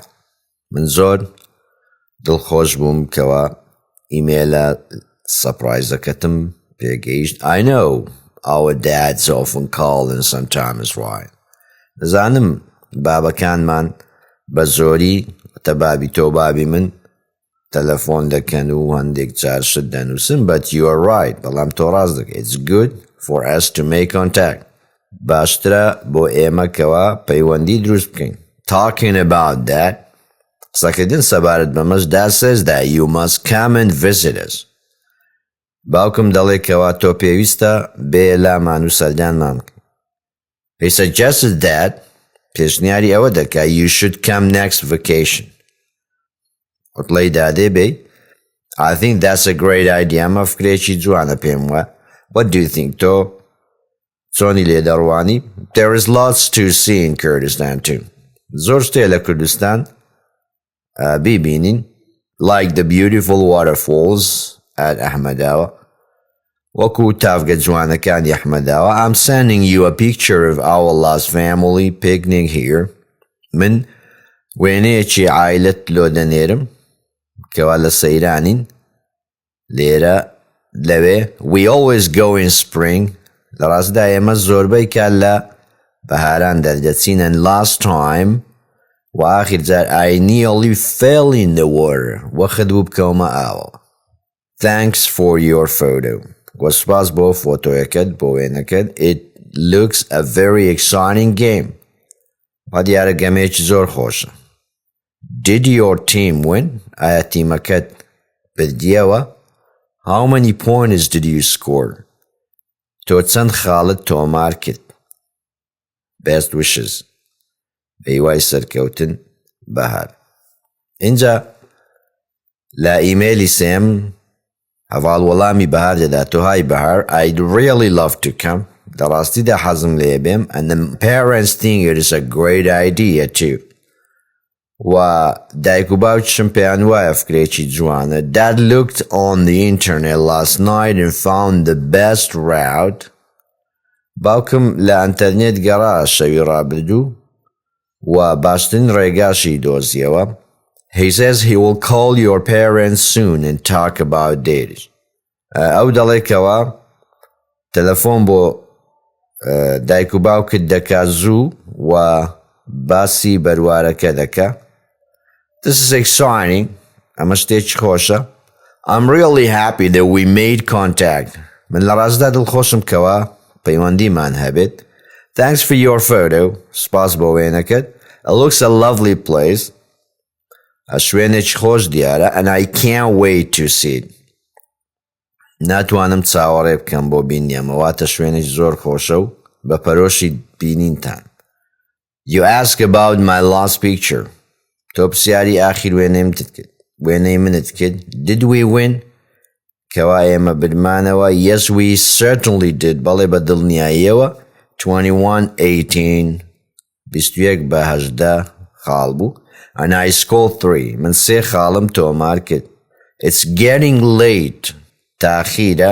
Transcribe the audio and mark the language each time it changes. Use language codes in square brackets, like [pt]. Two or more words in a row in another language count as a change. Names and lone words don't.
[ckb] من زۆر دڵخۆش بووم کەوا ئیمێلە سەپرایزەکەتم پێگەیشت. [en] I know our dads often call and sometimes write. [ckb] دەزانم بابەکانمان بە زۆری تە بابی تۆ بابی من تەلەفۆن دەکەن و هەندێک جار شت دەنووسن. [en] But you are right. [ckb] بەڵام تۆ ڕاست دەکەی. [en] It's good for us to make contact. [ckb] باشترە بۆ ئێمە کەوا پەیوەندی دروست بکەین. [en] Talking about that, [ckb] قسەکردن سەبارەت بەمەش [en] Dad says that you must come and visit us. [ckb] باوکم دەڵێ کەوا تۆ پێویستە بێ لامان و سەردانمان بکەین. [en] He suggested that [ckb] پێشنیاری ئەوە دەکا [en] you should come next vacation. [ckb] وتڵەی دادێ بێ. [en] I think that's a great idea. [ckb] ئەمە فکرێکی جوانە پێم وە. [en] What do you think [ckb] تۆ چۆنی لێ دەڕوانی؟ [en] There is lots to see in Kurdistan too. [ckb] زۆر شتێ لە کوردستان بیبینین. [en] Like the beautiful waterfalls at ئەحمەداوە. [ckb] وەکو تافگە جوانەکانی ئەحمەداوە. [en] I'm sending you a picture of our last family picnic here. [ckb] من وێنەیەکی عایلەت لۆ دەنێرم کەوا لە سەیرانین لێرە لەوێ. [en] We always go in spring. [ckb] لە ڕاستدا ئێمە زۆربەی کات لە بەهاران دەردەچین. [en] And last time [fa] و آخر جار [en] I nearly fell in the water. [ckb] وەخت بوو بکەومە ئاوە. [en] Thanks for your photo. [ckb] وسپاس بۆ فۆتۆیەکەت بۆ وێنەکەت. [en] It looks a very exciting game. [ckb] وا دیارە گەمەیەکی زۆر خۆشە. [en] Did your team win? [ckb] ئایا تیمەکەت بردیەوە؟ [en] How many points did you score? [ckb] تۆ چەند خاڵت تۆمار کرد؟ [en] Best wishes. [ckb] بەیوای سەرکەوتن بەهار. اینجا لە ئیمێلی سێم هەواڵ وەڵامی بەهار دەداتەوە. [en] های بەهار I'd really love to come. [ckb] لە ڕاستیدا حەزم لێ بێم. [en] And the parents think it is a great idea too. [ckb] و دایک و باوکیشم پێیان وایە فکرێکی جوانە. [en] Dad looked on the internet last night and found the best route. [ckb] باوکم لە ئەنتەرنێت گەڕا شەوی ڕابردوو و باشترین ڕێگاشی دۆزیەوە. [en] He says he will call your parents soon and talk about it. [ckb] ئەو دەڵێکەوە تەلەفۆن بۆ دایک و باوکت دەکات زوو و باسی بەروارەکە دەکا. [en] This is exciting. [ckb] ئەمە شتێکی خۆشە. [en] I'm really happy that we made contact. [ckb] من لە ڕاستدا دڵخۆشم کەوە پەیوەندیمان هەبێت. [en] Thanks for your photo. [ckb] سپاس بۆ وێنەکەت. [en] It looks a lovely place. [ckb] شوێنێکی خۆش دیارە. [en] And I can't wait to see it. [ckb] ناتوانم چاوەڕێ بکەم بۆ بینیەمە. واتە شوێنێکی زۆر خۆشە و بە پەرۆشی بینینتان. [en] You ask about my last picture. [ckb] تۆ پرسیاری ئاخیر وێنەی منت کرد. [en] Did we win? [ckb] کەوا ئێمە بردمانەوە. [en] Yes, we certainly did. [ckb] بەڵێ بە دڵنیاییەوە. 21-18. 21-18 خاڵ بوو. [en] And I scored 3. [ckb] من 3 خاڵم تۆمار کرد. [en] It's getting late. تاخیرە.